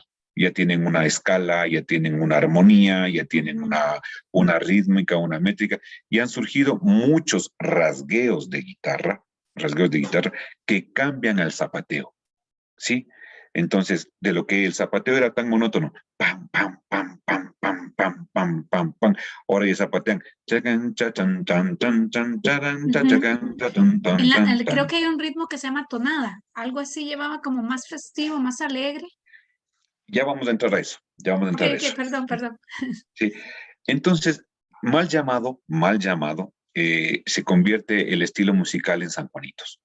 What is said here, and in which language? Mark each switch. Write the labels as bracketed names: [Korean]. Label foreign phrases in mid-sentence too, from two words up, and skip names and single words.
[Spanish] Ya tienen una escala, ya tienen una armonía, ya tienen Ujú. una rítmica, una métrica, y han surgido muchos rasgueos de guitarra que cambian al zapateo. ¿Sí? Entonces, de lo que el zapateo era tan monótono, pam, pam, pam, pam, pam, pam, pam, pam, pam, ahora ya zapatean, chacan, chachan, chan, chan, chan, charan, Ujú. chacan, chatun, tan, tan, Creo tan. que hay un ritmo que se llama tonada, algo así llevaba como más festivo, más alegre. Ya vamos a entrar a eso, ya vamos a Ok, entrar a ok, eso. perdón, perdón. Sí. Entonces, mal llamado, se convierte el estilo musical en San Juanitos.